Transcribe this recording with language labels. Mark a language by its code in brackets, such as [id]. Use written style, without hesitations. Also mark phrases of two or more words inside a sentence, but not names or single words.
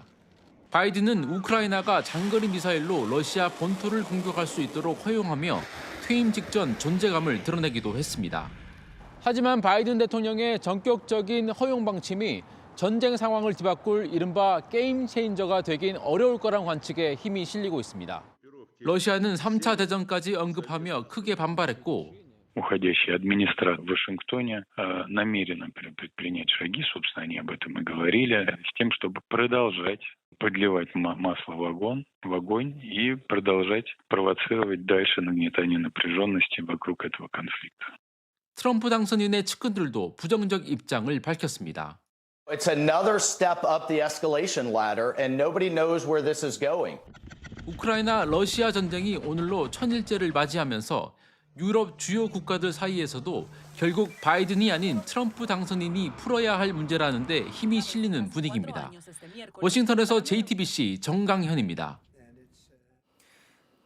[ko] 바이든은 우크라이나가 장거리 미사일로 러시아 본토를 공격할 수 있도록 허용하며 퇴임 직전 존재감을 드러내기도 했습니다. 하지만 바이든 대통령의 전격적인 허용 방침이 전쟁 상황을 뒤바꿀 이른바 게임 체인저가 되긴 어려울 거란 관측에 힘이 실리고 있습니다. 러시아는 3차 대전까지 언급하며 크게 반발했고 [ru] Уходящая администрация в Вашингтоне намерена предпринять шаги, собственно, они об этом и говорили, с тем, чтобы продолжать подливать масло в огонь и продолжать провоцировать дальше нагнетание напряженности вокруг этого конфликта. [ko] 트럼프 당선인의 측근들도 부정적 입장을 밝혔습니다. [en] It's another step up the escalation ladder and nobody knows where this is going. [ko] 우크라이나 러시아 전쟁이 오늘로 1000일째를 맞이하면서 유럽 주요 국가들 사이에서도 결국 바이든이 아닌 트럼프 당선인이 풀어야 할 문제라는데 힘이 실리는 분위기입니다. 워싱턴에서 JTBC 정강현입니다.